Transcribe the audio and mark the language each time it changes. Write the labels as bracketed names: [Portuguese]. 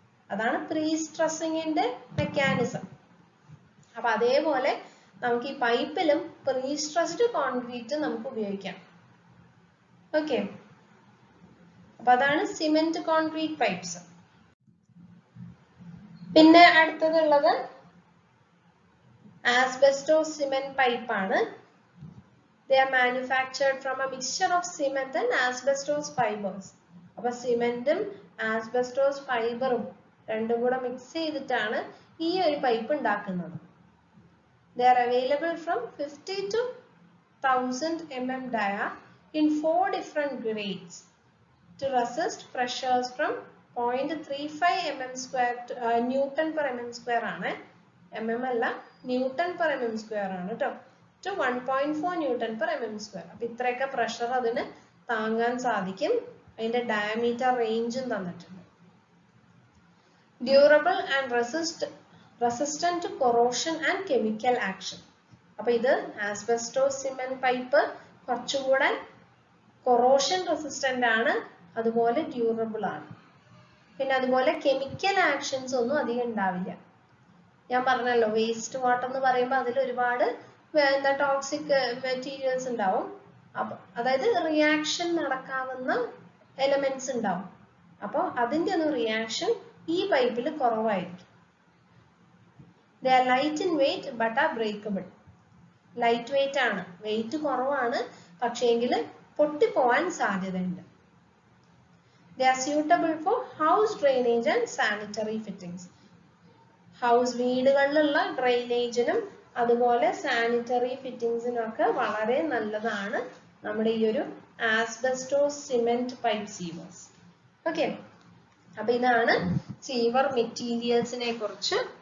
[Malayalam] അതാണ് pre സ്ട്രെസ്സിങ്ങിന്റെ mechanism. അപ്പൊ അതേപോലെ നമുക്ക് ഈ പൈപ്പിലും പ്രീ സ്ട്രെസ്ഡ് കോൺക്രീറ്റ് നമുക്ക് ഉപയോഗിക്കാം. ഓക്കെ, അപ്പൊ അതാണ് സിമെന്റ് കോൺക്രീറ്റ് പൈപ്സ്. പിന്നെ അടുത്തതുള്ളത് ആസ്ബസ്റ്റോസ് സിമെന്റ് പൈപ്പ് ആണ്. [English] They are manufactured from a mixture of cement and asbestos fibers. [Malayalam] അപ്പൊ സിമെന്റും ആസ്ബസ്റ്റോസ് ഫൈബറും രണ്ടും കൂടെ മിക്സ് ചെയ്തിട്ടാണ് ഈ ഒരു പൈപ്പ് ഉണ്ടാക്കുന്നത്. [English] They are available from 50 to 1000 mm dia in 4 different grades to resist pressures from 0.35 mm square to, Newton per mm square ആണ്. [Malayalam] mm അല്ല, Newton per mm square ആണ് കേട്ടോ. [English] to 1.4 Newton per mm square. [Malayalam] അപ്പോൾ ഇത്രയൊക്കെ pressure അതിന് താങ്ങാൻ സാധിക്കും. അതിന്റെ ഡയമീറ്റർ റേഞ്ചും തന്നിട്ടുണ്ട്. [English] Durable and resistant to corrosion and chemical action. [Malayalam] അപ്പോൾ ഇത് ആസ്ബസ്റ്റോസ് സിമന്റ് പൈപ്പ് കുറച്ചുകൂടെ കൊറോഷൻ റെസിസ്റ്റന്റ് ആണ്, അതുപോലെ ഡ്യൂറബിൾ ആണ്. പിന്നെ അതുപോലെ കെമിക്കൽ ആക്ഷൻസ് ഒന്നും അധികം ഉണ്ടാവില്ല. ഞാൻ പറഞ്ഞല്ലോ വേസ്റ്റ് വാട്ടർ എന്ന് പറയുമ്പോൾ അതിൽ ഒരുപാട് ടോക്സിക് മെറ്റീരിയൽസ് ഉണ്ടാവും. അപ്പൊ അതായത് റിയാക്ഷൻ നടക്കാവുന്ന എലമെന്റ്സ് ഉണ്ടാവും. അപ്പോൾ അതിന്റെ ഒന്നും റിയാക്ഷൻ ഈ പൈപ്പിൽ കുറവായിരിക്കും. [English] They are light in weight but are breakable. [Malayalam] Light weight ആണ്, വെയിറ്റ് കുറവാണ്, പക്ഷേങ്കിൽ പൊട്ടിപ്പോവാൻ സാധ്യതയുണ്ട്. [English] They are suitable for house drainage and sanitary fittings. [Malayalam] House വീടുകളിലുള്ള ഡ്രെയിനേജിനും അതുപോലെ സാനിറ്ററി ഫിറ്റിംഗ്സിനൊക്കെ വളരെ നല്ലതാണ് നമ്മുടെ ഈ ഒരു ആസ്ബസ്റ്റോസ് സിമെന്റ് പൈപ്പ് സീവേഴ്സ്. ഓക്കെ, അപ്പൊ ഇതാണ് സീവർ മെറ്റീരിയൽസിനെ കുറിച്ച്.